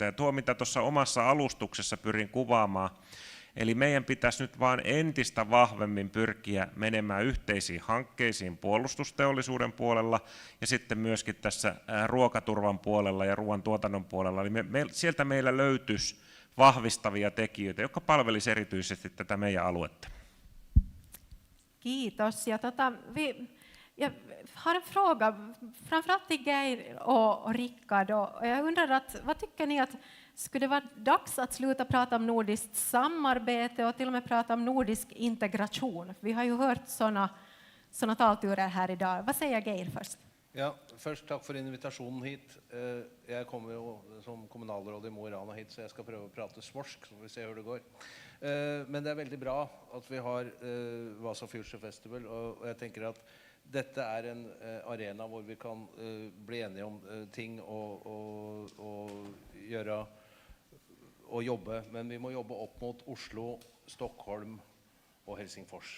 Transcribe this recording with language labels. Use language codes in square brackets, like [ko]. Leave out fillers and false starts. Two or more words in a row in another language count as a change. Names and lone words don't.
[fi] Ja tuo, mitä tuossa omassa alustuksessa pyrin kuvaamaan, eli meidän pitäisi nyt vaan entistä vahvemmin pyrkiä menemään yhteisiin hankkeisiin puolustusteollisuuden puolella ja sitten myöskin tässä ruokaturvan puolella ja ruoantuotannon puolella. Eli sieltä meillä löytyisi vahvistavia tekijöitä, jotka palvelisivat erityisesti tätä meidän aluetta. Kiitos. [sv] Jag har en fråga, framförallt till Geir och Rickard. Jag undrar vad tycker ni att skulle det vara dags att sluta prata om nordiskt samarbete och till och med prata om nordisk integration? Vi har ju hört såna talturer här idag. Vad säger Geir först? [no] Ja, først takk for invitasjonen hit. Jeg kommer jo som kommunalråd i Mo i Rana hit, så jeg skal prøve å prate svorsk, så får vi se hvor det går. Men det er veldig bra at vi har Vasa Future Festival, og jeg tenker at dette er en arena hvor vi kan bli enige om ting og gjøre og jobbe, men vi må jobbe opp mot Oslo, Stockholm og Helsingfors.